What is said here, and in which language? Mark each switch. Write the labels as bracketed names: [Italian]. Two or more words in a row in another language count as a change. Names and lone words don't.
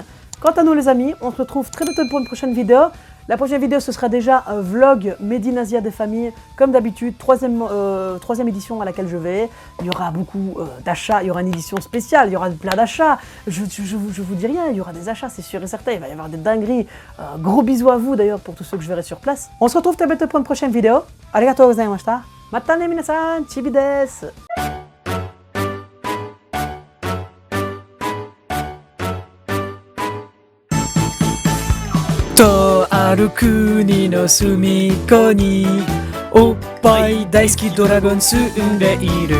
[French] Quant à nous les amis, on se retrouve très bientôt pour une prochaine vidéo. La prochaine vidéo, ce sera déjà un vlog Made in Asia des familles, comme d'habitude, troisième édition à laquelle je vais. Il y aura beaucoup d'achats, il y aura une édition spéciale, il y aura plein d'achats. Je vous dis rien, il y aura des achats, c'est sûr et certain, il va y avoir des dingueries. Gros bisous à vous d'ailleurs pour tous ceux que je verrai sur place. On se retrouve très bientôt pour une prochaine vidéo. [Japanese] ありがとうございました。またね皆さん、ちびです. とある国の隅っこにおっぱい大好きドラゴン住んでいる。